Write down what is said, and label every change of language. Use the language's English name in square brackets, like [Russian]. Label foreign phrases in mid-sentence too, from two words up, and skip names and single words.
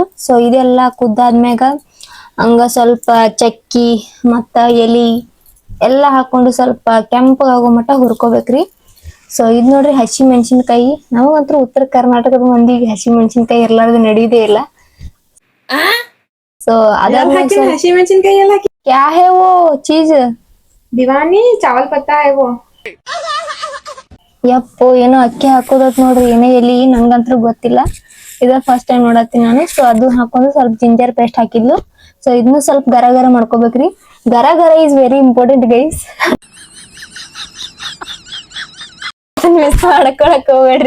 [Kannada] ಸೊ ಇದೆಲ್ಲ ಕುದ್ದಾದ್ಮ್ಯಾಗ ಹಂಗ ಸ್ವಲ್ಪ ಚಕ್ಕಿ ಮತ್ತ ಎಲಿ ಎಲ್ಲಾ ಹಾಕೊಂಡು ಸ್ವಲ್ಪ ಕೆಂಪಗಾಗೋ ಮಟ್ಟ ಹುರ್ಕೋಬೇಕ್ರಿ. ಸೊ ಇದ್ ನೋಡ್ರಿ ಹಸಿ ಮೆಣಸಿನ್ಕಾಯಿ. ನಮಗಂತೂ ಉತ್ತರ ಕರ್ನಾಟಕದ ಮಂದಿಗೆ ಹಸಿ ಮೆಣಸಿನ್ಕಾಯಿ ಇರ್ಲಾರ್ದು ನಡೆಯುದೇ ಇಲ್ಲ. ಸೊ अदर ಹಸಿ ಮೆಣಸಿನ್ಕಾಯಿ ಎಲ್ಲ [Hindi] क्या है वो चीज? दीवानी चावल पत्ता है वो. [Kannada] ಯಪ್ಪೋ ಏನೋ ಅಕ್ಕಿ ಹಾಕೋದತ್ ನೋಡ್ರಿ. ಏನೇ ಎಲ್ಲಿ ನಂಗಂತೂ ಗೊತ್ತಿಲ್ಲ, ಇದ [English] first time [Kannada] ನೋಡತ್ತೀನಿ ನಾನು. ಸೊ ಅದು ಹಾಕೊಂಡು ಸ್ವಲ್ಪ [English] ginger paste [Kannada] ಹಾಕಿದ್ಲು. ಸೊ ಇದನ್ನು ಸ್ವಲ್ಪ ಗರ ಗರ ಮಾಡ್ಕೋಬೇಕ್ರಿ. ಗರ ಗರ [English] is very important guys. [Kannada] ಮಿಸ್ ಮಾಡ್ಕೊಳಕ್ ಹೋಗ್ಬೇಡ್ರಿ.